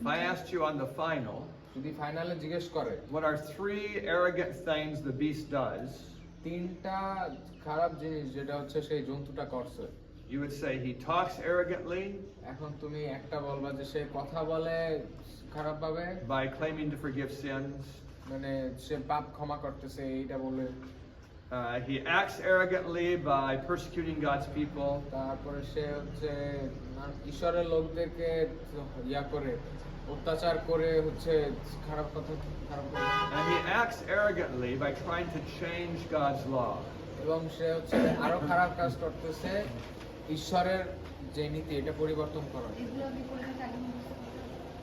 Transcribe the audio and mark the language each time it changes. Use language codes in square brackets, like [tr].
[en] If I asked you on the final, [bn] যদি ফাইনালে জিজ্ঞেস করে [en] what are 3 arrogant things the beast does, [bn] 3টা খারাপ জিনিস যেটা হচ্ছে সেই জন্তুটা করছে, [en] you would say he talks arrogantly [bn] এখন তুমি একটা বলবা যে সে কথা বলে খারাপ ভাবে, [en] by claiming to forgive sins. [bn] মানে সে পাপ ক্ষমা করতেছে এইটা বলে, [en] He acts arrogantly by persecuting God's people. [bn] তারপরে সে হচ্ছে ঈশ্বরের লোকদেরকে করে অত্যাচার করে হচ্ছে খারাপ করে। [en] And he acts arrogantly by trying to change God's law. [bn] এবং সে হচ্ছে আরো খারাপ কাজ করতেছে ঈশ্বরের যে নীতি এটা পরিবর্তন করা। এগুলো আমি পড়লে আগে মুখস্থ করতে পারবো।